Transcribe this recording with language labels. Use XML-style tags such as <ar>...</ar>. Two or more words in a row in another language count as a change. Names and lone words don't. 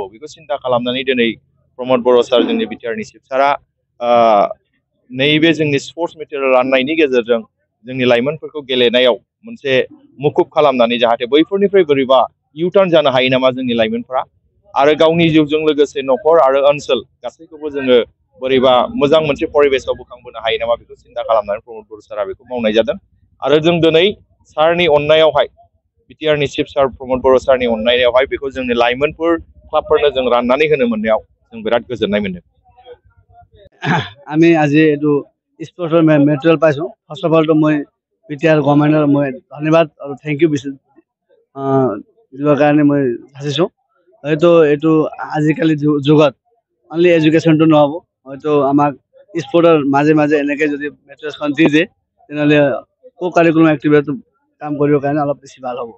<brx>बेखौ सिन्था खालामनानै दिनै प्रमद बर' सार जोंनि बिटिआरनि चिफ सारा नैबे जोंनि</brx> <en>sports material</en> <brx>राननायनि गेजेरजों जोंनि लाइमोनफोरखौ गेलेनायाव मोनसे मुखुब खालामनानै जाहाथे बैफोरनिफ्राय बोरैबा इउटार्न जानो हायो नामा जोंनि लाइमोनफ्रा आरो गावनि जिउजों लोगोसे न'खर आरो ओनसोल गासैखौबो जोङो बोरैबा मोजां मोनसे परिबेसाव बोखांबोनो हायो नामा बेखौ सिन्था खालामनानै प्रमद बर' सारा बेखौ मावनाय जादों। आरो जों दिनै सारनि अननायावहाय बिटिआरनि चिफ सार प्रमद बर' सारनि अननायावहाय बेखौ जोंनि लाइमोनफोर क्लाबफोरनो जों राननानै होनो मोननायाव जों बिराद गोजोननाय मोनदों।</brx> <as>আমি আজি এইটো</as> <en>sports material</en> <as>পাইছোঁ।</as> <en>first of all</en> <as>মই বিটিআৰ গভৰ্ণমেণ্টৰ মই ধন্যবাদ আৰু</as> <en>thank you</en> <as>দিবৰ কাৰণে মই সাজিছোঁ। হয়তো এইটো আজিকালি যুগত</as> <en>only education</en> <as>নহ'ব, হয়তো আমাক স্পৰ্টৰ মাজে মাজে এনেকৈ যদি মেটেৰিয়েলছখন দি দিয়ে তেনেহ'লে</as> <en>curriculum activity</en> <as>কাম কৰিবৰ কাৰণে অলপ বেছি ভাল হ'ব।</as>